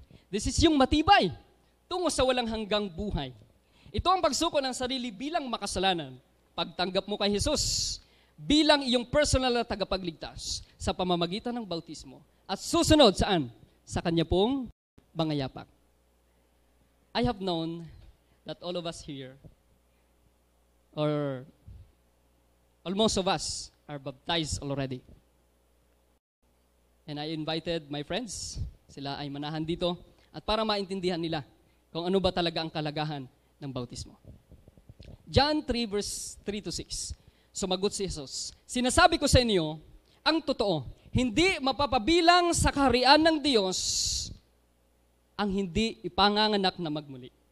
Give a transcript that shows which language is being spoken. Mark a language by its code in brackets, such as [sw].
[en] This is [tl] yung matibay tungo sa walang hanggang buhay. Ito ang pagsuko ng sarili bilang makasalanan. Pagtanggap mo kay Jesus bilang iyong personal na tagapagligtas sa pamamagitan ng bautismo at susunod saan? Sa kanya pong bangayapak. [en] I have known that all of us here, or almost of us, are baptized already. And I invited my friends, [tl] sila ay manahan dito, at para maintindihan nila kung ano ba talaga ang kalagahan ng bautismo. John 3 verse 3 to 6. Sumagot si Jesus, sinasabi ko sa inyo, ang totoo, hindi mapapabilang sa kaharian ng Diyos ang hindi ipanganganak na magmuli.